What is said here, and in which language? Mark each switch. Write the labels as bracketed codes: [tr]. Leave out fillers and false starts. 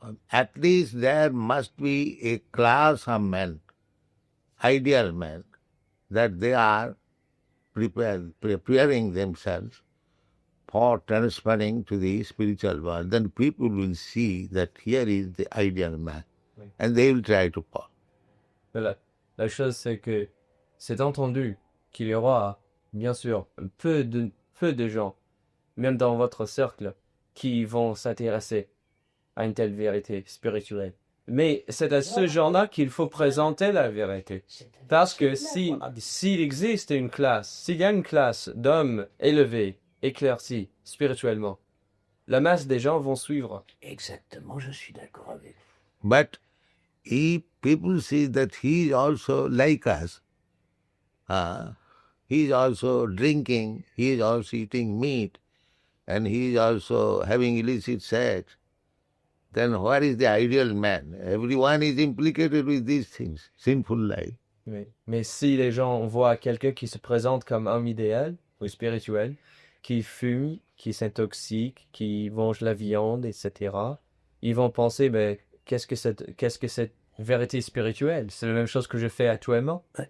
[en] At least there must be a class of men, ideal men, that they are preparing themselves for transferring to the spiritual world. Then people will see that here is the ideal man, and they will try to follow. [fr] La chose, c'est que c'est entendu qu'il y aura, bien sûr, peu de gens, même dans votre cercle, qui vont s'intéresser à une telle vérité spirituelle. Mais c'est à ce genre-là qu'il faut présenter la vérité. Parce que s'il existe une classe, s'il y a une classe d'hommes élevés, éclaircis spirituellement, la masse des gens vont suivre. Exactement, je suis d'accord avec vous. [en] But if people see that he is also like us, he is also drinking, he is also eating meat, and he is also having illicit sex, then where is the ideal man? Everyone is implicated with these things, sinful life. [fr] Mais si les gens voient quelqu'un qui se présente comme homme idéal ou spirituel, qui fume, qui s'intoxique, qui mange la viande, etc., ils vont penser, ben, qu'est-ce que cette vérité spirituelle? C'est la même chose que je fais actuellement.